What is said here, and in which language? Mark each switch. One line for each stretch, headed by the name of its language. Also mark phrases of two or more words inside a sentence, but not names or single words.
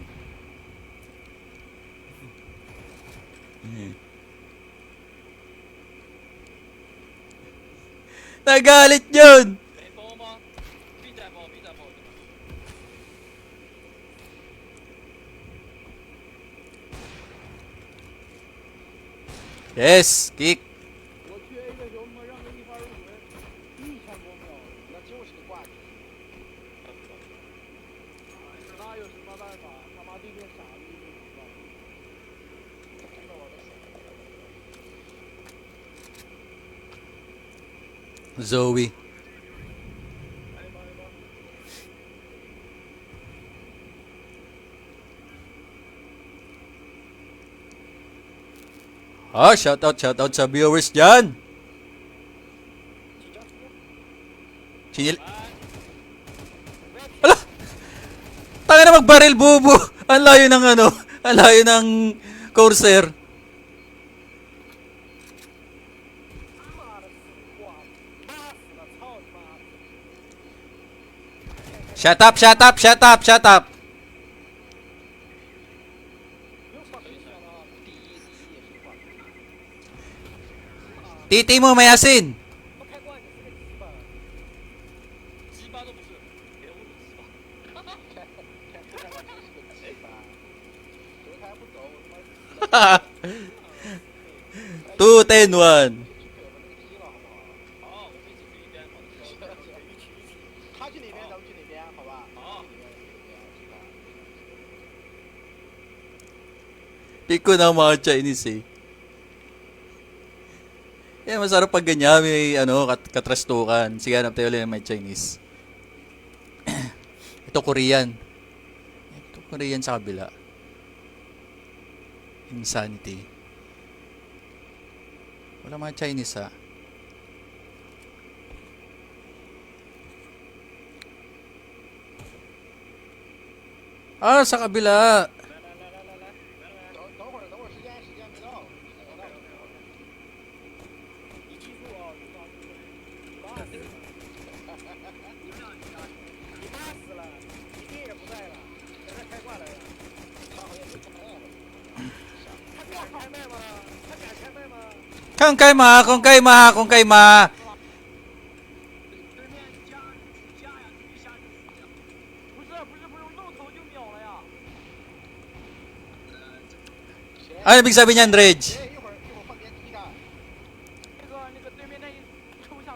Filipino: Nagalit yun.
English: Yes, kick.
Chinese: 我去 A 的时候，他妈让人一发入魂，1000多秒，那就是个挂机。那有什么办法？他妈对面傻逼就知道。真的我的手。 Zoe.
Filipino: Ah,
English: shout out
Filipino: sa viewers dyan. Sinil... Ala! Tanga na magbaril, bubo! Ang layo ng ano, ang layo ng Corsair.
Chinese: 妈的死瓜，妈死了，操你妈！
English: Shut up!
Chinese: 又放谁想了？第一也是挂。
Filipino: Titi mo, may asin.
Chinese: 不开挂你是个鸡巴。鸡巴都不是，给我的鸡巴。 2-10-1。他去那边，咱们去那边，好吧？好。
Filipino: Piko na ang mga Chinese eh. Yan, masarap pag ganyan, may ano, katrastukan. Sige, hanap tayo ulit ng may Chinese. Ito Korean. Ito Korean sa kabila. Insanity. Wala mga Chinese ha. Ah, sa kabila.
Chinese: 等会儿，时间没到。你记住啊，你妈死了，你爹也不在了，在这开挂来了。他好像没开麦了。他敢开麦吗？他敢开麦吗？ Kung kay ma, kung kay ma, kung kay ma. 不是，露头就秒了呀。
Filipino: Ano ibig sabihin niyan, Reg?
Chinese: 一会儿换别第一站。那个对面那一抽象。